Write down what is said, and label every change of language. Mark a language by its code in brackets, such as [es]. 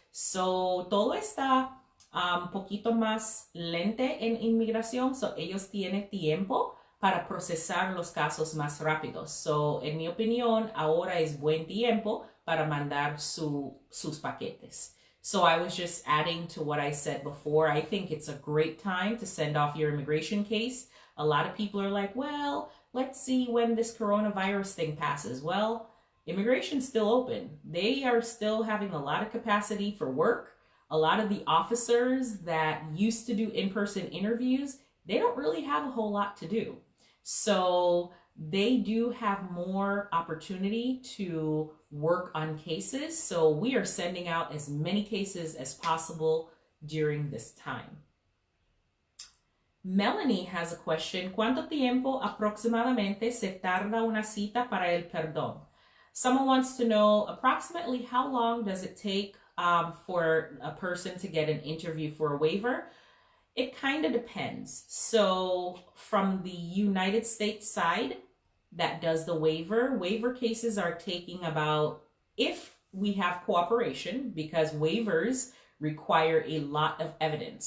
[es] So, todo está un poquito más lento en inmigración. So, ellos tienen tiempo para procesar los casos más rápidos. So, en mi opinión, ahora es buen tiempo para mandar sus paquetes. [en] So I was just adding to what I said before. I think it's a great time to send off your immigration case. A lot of people are like, well, let's see when this coronavirus thing passes. Well, immigration's still open. They are still having a lot of capacity for work. A lot of the officers that used to do in-person interviews, they don't really have a whole lot to do. So they do have more opportunity to work on cases. So we are sending out as many cases as possible during this time. Melanie has a question. [es] ¿Cuánto tiempo aproximadamente se tarda una cita para el perdón? [en] Someone wants to know approximately how long does it take for a person to get an interview for a waiver? It kind of depends. So from the United States side that does the waiver cases are taking about, if we have cooperation, because waivers require a lot of evidence.